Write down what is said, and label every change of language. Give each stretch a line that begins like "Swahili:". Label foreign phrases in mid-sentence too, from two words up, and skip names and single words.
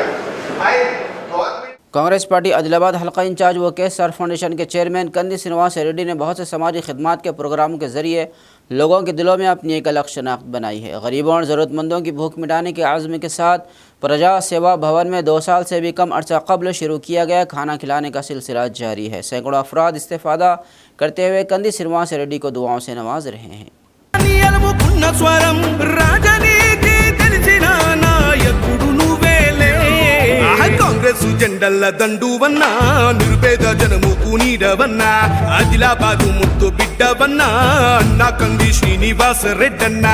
Urdu: کانگریس پارٹی عادل آباد حلقہ انچارج و کے سر فاؤنڈیشن کے چیئرمین کندی سینیواس ریڈی نے بہت سے سماجی خدمات کے پروگراموں کے ذریعے لوگوں کے دلوں میں اپنی ایک الگ شناخت بنائی ہے۔ غریبوں اور ضرورت مندوں کی بھوک مٹانے کے عزم کے ساتھ پرجا سیوا بھون میں 2 سال سے بھی کم عرصہ قبل شروع کیا گیا کھانا کھلانے کا سلسلہ جاری ہے۔ سینکڑوں افراد استفادہ کرتے ہوئے کندی سینیواس ریڈی کو دعاؤں سے نواز رہے ہیں۔
Telugu: కాంగ్రెస్ జెండల్ల దండువన్నా నిరుపేద జనముకు నీడవన్నా ఆదిలాబాదు ముద్దు బిడ్డవన్నా అన్నా కంది శ్రీనివాస రెడ్డన్నా